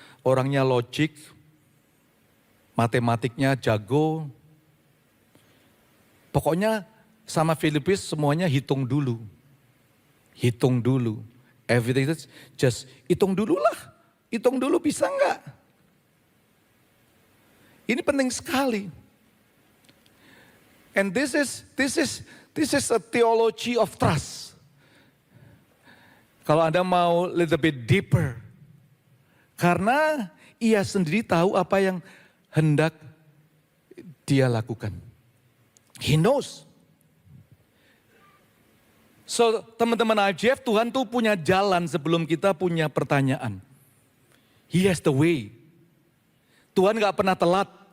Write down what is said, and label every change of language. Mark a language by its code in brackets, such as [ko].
[id] Orangnya logik, matematiknya jago. Pokoknya sama Filipus semuanya hitung dulu. Hitung dulu. [en] Everything is just [id] hitung dulu lah. Hitung dulu bisa enggak? Ini penting sekali. [en] And this is a theology of trust. [id] Kalau Anda mau [en] little bit deeper. [id] Karena ia sendiri tahu apa yang hendak dia lakukan. [en] He knows. [id] So teman-teman IGF, Tuhan tuh punya jalan sebelum kita punya pertanyaan. [en] He has the way. [id] Tuhan gak pernah telat.